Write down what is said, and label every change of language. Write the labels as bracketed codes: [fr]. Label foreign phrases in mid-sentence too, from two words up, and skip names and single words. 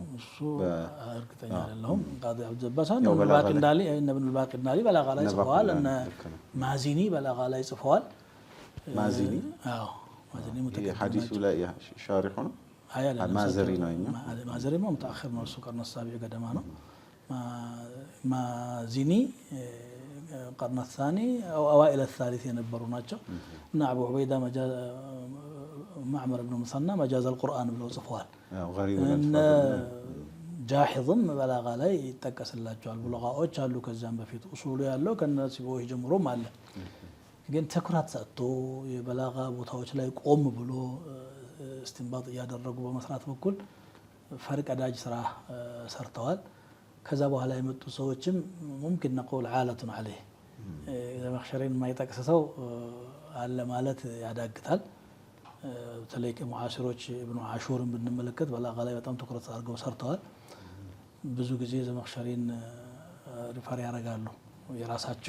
[am] እሱ እርግጠኛ አይደለሁም። ቃዲ አብዱልጀባር ሳን ነው ባቂ እንዳሊ ኢብኑ ባቂ እንዳሊ በላጋ ላይ ጽፈዋል። እነ ማዚኒ በላጋ ላይ ጽፈዋል። ማዚኒ ማዚኒ ሙተከለም የሐዲሱ ላይ ሻሪህ ነው። ማዘሪ ነው እኛ ማዘሪ ነው متأخر ነው እሱ [ar] قرن سابع [am] ገደማ ነው። ማዚኒ [ar] قرن الثاني أو أوائل الثالث [am] የነበሩ ናቸው እና አቡ ዑበይዳ ማዕመር ብኑ ሙሰና መጃዝ القرآن ብለው ጽፈዋል። እነ ጃሂዝም በላጋ ላይ ይጠቀስላቸዋል። ቡለጋዎች አሉ ከዛም በፊት ኡሱሉ ያለው ከነሲቦች ጀምሮም አለ። ግን ትኩረት ሰጥቶ የበላጋ ቦታዎች ላይ ቆም ብሎ استنباط እያደረጉ በመስራት በኩል ፈርቀዳጅ ስራ ሰርተዋል። ከዛ በኋላ የመጡ ሰዎችም [ar] ممكن نقول عالة عليه [am] ዘመኽሸሪን የማይጠቅስ ሰው አለ ማለት ያዳግታል። በተለይ ከሙዓሲሮች ኢብኑ ዓሹርን ብንመለከት በላጋ ላይ በጣም ትኩረት አድርገው ሰርተዋል። ብዙ ጊዜ ዘመኽሸሪን ሪፈር ያደርጋሉ። የራሳቸው